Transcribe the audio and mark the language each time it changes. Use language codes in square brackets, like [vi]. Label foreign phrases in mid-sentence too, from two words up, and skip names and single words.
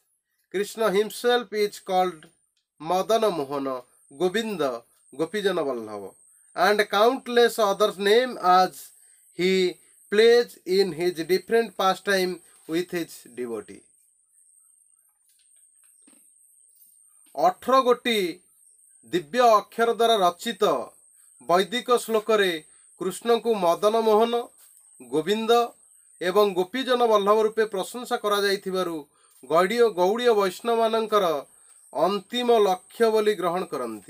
[en] Krishna himself is called Madana Mohana, Govinda, Gopijana Vallabha, and countless others names as he plays in his different pastime with his devotee. [or] 18 ଗୋଟି ଦିବ୍ୟ ଅକ୍ଷର ଦ୍ୱାରା ରଚିତ ବୈଦିକ ଶ୍ଲୋକରେ କୃଷ୍ଣଙ୍କୁ ମଦନ ମୋହନ, ଗୋବିନ୍ଦ ଏବଂ ଗୋପୀଜନ ବଲ୍ଲଭ ରୂପେ ପ୍ରଶଂସା କରାଯାଇଥିବାରୁ ଗୌଡ଼ୀୟ ବୈଷ୍ଣବମାନଙ୍କର ଅନ୍ତିମ ଲକ୍ଷ୍ୟ ବୋଲି ଗ୍ରହଣ କରନ୍ତି।